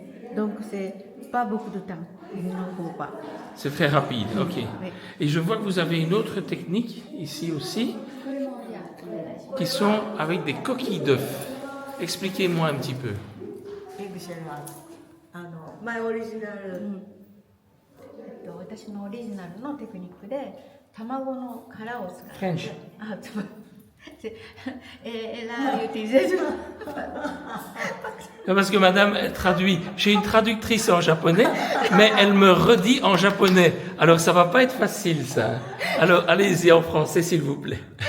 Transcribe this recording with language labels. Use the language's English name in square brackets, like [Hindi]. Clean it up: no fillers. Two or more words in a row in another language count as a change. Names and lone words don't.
[French] Donc c'est pas beaucoup de temps. Il n'en faut pas. C'est très rapide, ok. Oui. Et je vois que vous avez une autre technique ici aussi, qui sont avec des coquilles d'œufs. Expliquez-moi un petit peu. [Japanese] エッグシェルは [English] my original, [Japanese] 私のオリジナルのテクニックで卵の殻を使って。 [French] French. Elle a utilisé Non, parce que madame elle traduit. J'ai une traductrice en japonais, mais elle me redit en japonais. Alors ça va pas être facile ça. Alors allez-y en français s'il vous plaît.